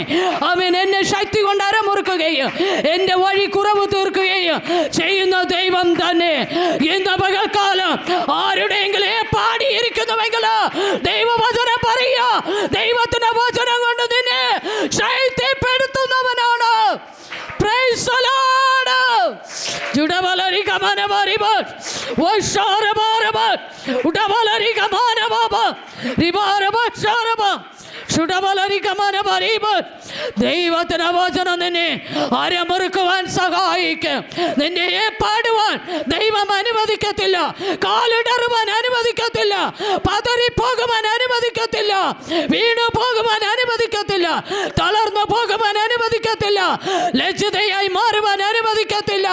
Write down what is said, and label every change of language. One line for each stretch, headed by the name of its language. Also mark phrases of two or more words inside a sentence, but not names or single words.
Malayalam: അവൻ എന്നെ ശക്തി കൊണ്ട് അരമുറുക്കുകയും എൻ്റെ വഴി കുറവ് തീർക്കുകയും ചെയ്യുന്ന ദൈവം തന്നെ. ഇന്ന് പകൽക്കാലം ആരുടെയെങ്കിലും പാടിയിരിക്കുന്നുവെങ്കിൽ ദൈവവചനം പറയുക, ദൈവത്തിന്റെ വചനം കൊണ്ട് നിന്നെ ശക്തിപ്പെടുത്തുന്നവനാണ്.
English: Praise the Lord. Judavalari kamana baribot, washara barabot, udavalari kamana baba, ribarabot sharaba.
Malayalam: ദൈവത്തിന് വചനം നിന്നെ അരമുറുക്കുവാൻ സഹായിക്കും. നിന്നെ പാടുവാൻ ദൈവം അനുവദിക്കത്തില്ല, കാലിടറുവാൻ അനുവദിക്കത്തില്ല, പതറിപ്പോകുവാൻ അനുവദിക്കത്തില്ല, വീണു പോകുവാൻ അനുവദിക്കത്തില്ല, തളർന്നു പോകുവാൻ അനുവദിക്കത്തില്ല, ലജ്ജിതയായി മാറുവാൻ അനുവദിക്കത്തില്ല.